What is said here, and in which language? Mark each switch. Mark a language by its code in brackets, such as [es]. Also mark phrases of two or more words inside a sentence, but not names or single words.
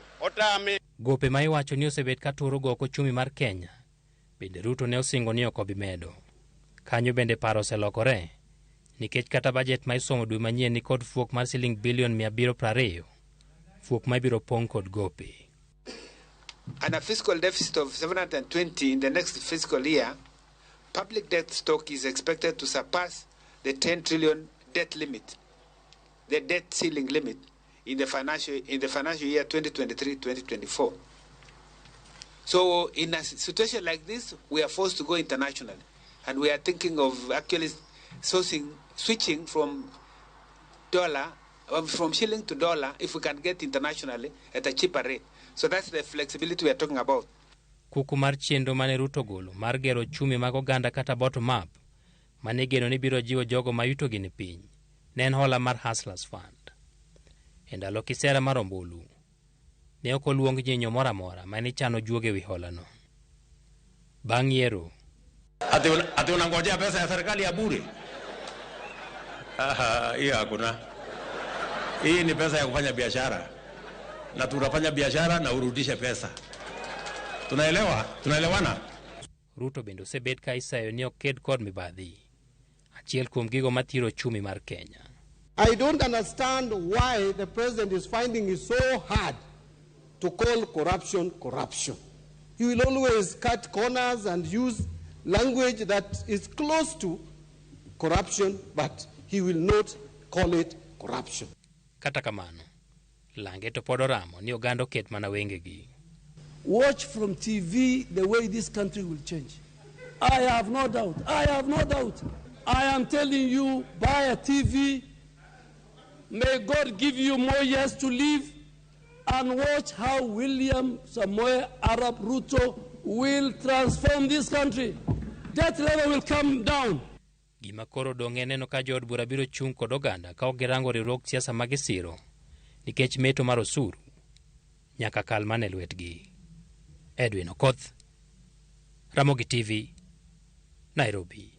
[luo] Otame. Gope ma iwacho ni osebet ka turo goko chumi mar Kenya. Bende Ruto ne osingo ni ok obi medo. Kanyo bende paro oselokore. Nikech kata budget ma isomo dwe manyien ni kod fuok mar siling bilion 720. Fuok ma ibiro pong kod gope. [en] And a fiscal deficit of 720 in the next fiscal year, public debt stock is expected to surpass the 10 trillion debt limit, the debt ceiling limit in the financial year 2023-2024. So in a situation like this, we are forced to go international, and we are thinking of actually switching from shilling to dollar if we can get internationally at a cheaper rate. So that's the flexibility we are talking about. [luo] Kuku mar chenro mane Ruto golo mar gero chumi mag oganda kata [en] bottom up [luo] mane geno ni biro jiwo jogo ma yuto gi ni piny. Ne en hola mar Hustlers Fund. E ndalo kisera mar ombulu ne ok oluong nyinyo moro amora mane chano juoge wi holano. Bang' yiero [sw] ati unangojea pesa ya serikali ya bure? Hii hakuna. Hii ni pesa ya kufanya biashara. Na tunafanya biashara na urudishe pesa. Tunaelewana? [luo] Ruto bende osebet ka isayo ni oked kod mibadhi. Achiel kuom gigo matiro chumi mar Kenya. [en] I don't understand why the president is finding it so hard to call corruption corruption. He will always cut corners and use language that is close to corruption, but he will not call it corruption. [luo] Kata kamano, lange to pod oramo ni oganda oket mana wengegi. [en] Watch from TV the way this country will change. I have no doubt. I am telling you, buy a TV. May God give you more years to live, and watch how William Samoei Arap Ruto will transform this country. Debt level will come down. [luo] Gima koro dong' en neno ka jood bura biro chung' kod oganda ka girango riwruok siasa magisiro nikech meto mar osuru nyaka kal mane lwetgi. Edwin Okoth, Ramogi TV, Nairobi.